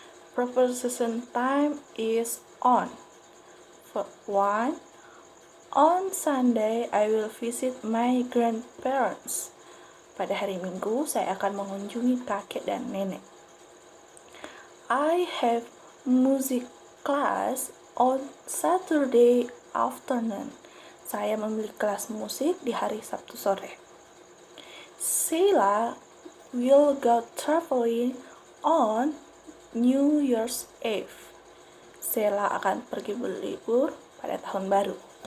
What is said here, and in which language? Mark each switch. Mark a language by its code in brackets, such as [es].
[en] Preposition time is on. For one, on Sunday I will visit my grandparents. [id] Pada hari Minggu, saya akan mengunjungi kakek dan nenek. [en] I have music class on Saturday afternoon. [id] Saya memiliki kelas musik di hari Sabtu sore. [en] Sheila will go traveling on New Year's Eve. [id] Sheila akan pergi berlibur pada tahun baru.